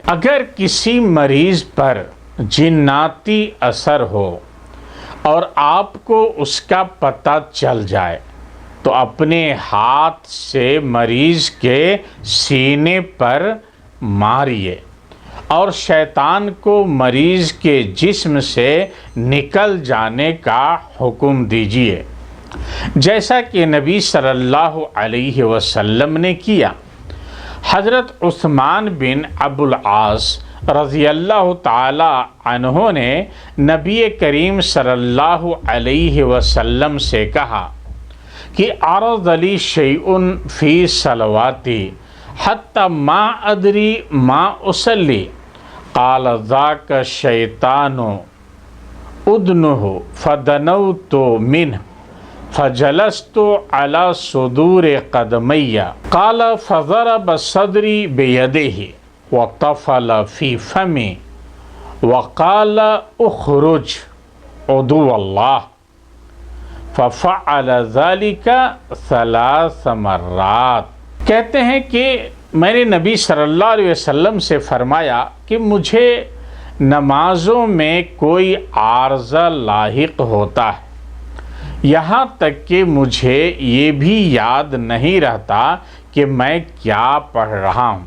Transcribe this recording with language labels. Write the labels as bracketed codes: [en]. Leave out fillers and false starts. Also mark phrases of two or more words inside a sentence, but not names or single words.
[ur] اگر کسی مریض پر جناتی اثر ہو اور آپ کو اس کا پتہ چل جائے تو اپنے ہاتھ سے مریض کے سینے پر ماریے اور شیطان کو مریض کے جسم سے نکل جانے کا حکم دیجیے، جیسا کہ نبی [ar] صلی اللہ علیہ وسلم [ur] نے کیا۔ حضرت عثمان بن ابو العاص [ar] رضی اللہ تعالی عنہ [ur] نے نبی کریم صلی [ar] اللہ علیہ وسلم [ur] سے کہا کہ [ar] عرض لی شیء فی صلواتی حتی ما ادری ما اصلی قال ذاک الشیطان ادنہ فدنوت منہ فجلست علی صدور قدمی قال فضرب صدری بیدہ وطفل فی فمی وقال اخرج عدو اللہ ففعل ذلك 3 مرات۔ [ur] کہتے ہیں کہ میں نے نبی [ar] صلی اللہ علیہ وسلم [ur] سے فرمایا کہ مجھے نمازوں میں کوئی عارضہ لاحق ہوتا ہے، یہاں تک کہ مجھے یہ بھی یاد نہیں رہتا کہ میں کیا پڑھ رہا ہوں۔